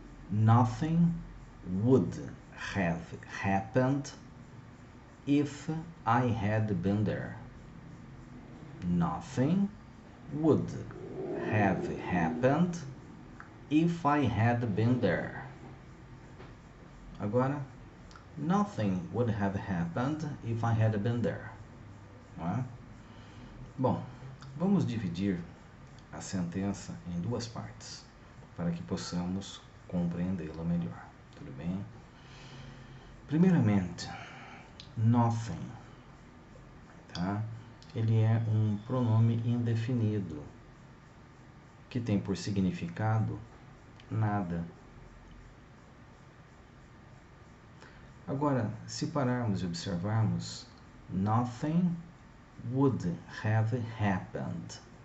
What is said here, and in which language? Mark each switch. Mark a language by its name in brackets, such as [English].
[English] Nothing would have happened if I had been there. Nothing would have happened if I had been there. [Portuguese] Agora, [English] nothing would have happened if I had been there. [Portuguese] Não é? Bom, vamos dividir a sentença em duas partes para que possamos compreendê-la melhor. Tudo bem? Primeiramente, nothing, tá? Ele é um pronome indefinido que tem por significado nada. Agora, se pararmos e observarmos, [English] nothing would have happened.